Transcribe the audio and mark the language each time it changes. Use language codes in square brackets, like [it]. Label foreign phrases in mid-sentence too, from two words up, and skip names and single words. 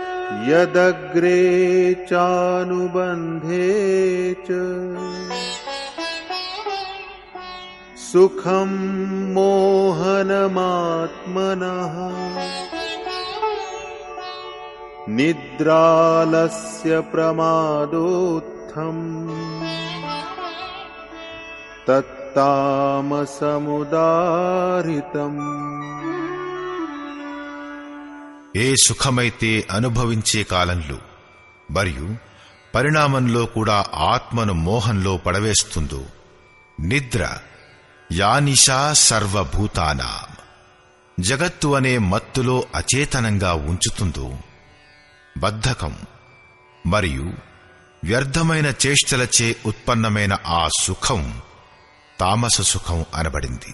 [sa] यदग्रे चानुबन्धे च सुखं मोहनमात्मनः निद्रालस्य प्रमादोत्थम् तत्तामसमुदाहृतम्। [te] ఏ సుఖమైతే అనుభవించే కాలంలో మరియు పరిణామంలో కూడా ఆత్మను మోహంలో పడవేస్తుందో, నిద్ర [sa] యానిషా సర్వభూతానాం [te] జగత్తు అనే మత్తులో అచేతనంగా ఉంచుతుందో, బద్ధకం మరియు వ్యర్థమైన చేష్టలచే ఉత్పన్నమైన ఆ సుఖం తామస సుఖం అనబడింది.